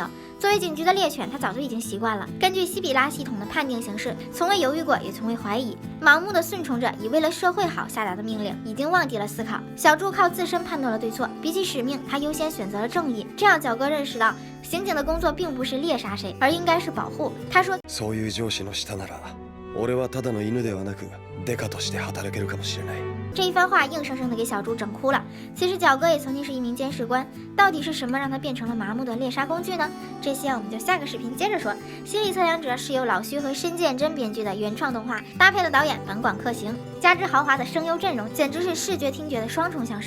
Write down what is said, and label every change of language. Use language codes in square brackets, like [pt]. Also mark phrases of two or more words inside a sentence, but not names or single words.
[zh] 作为警局的猎犬，他早就已经习惯了。根据西比拉系统的判定形式，从未犹豫过，也从未怀疑，盲目的顺从着以为了社会好下达的命令，已经忘记了思考。小猪靠自身判断了对错，比起使命，他优先选择了正义。这样，角哥认识到，刑警的工作并不是猎杀谁，而应该是保护。他说：“ [ja] そういう上司の下なら、俺はただの犬ではなく、デカとして働けるかもしれない。” [zh] 这一番话硬生生的给小猪整哭了。其实角哥也曾经是一名监视官，到底是什么让他变成了麻木的猎杀工具呢？这些我们就下个视频接着说。心理测量者是由老徐和申建真编剧的原创动画，搭配了导演本广克行，加之豪华的声优阵容，简直是视觉听觉的双重享受。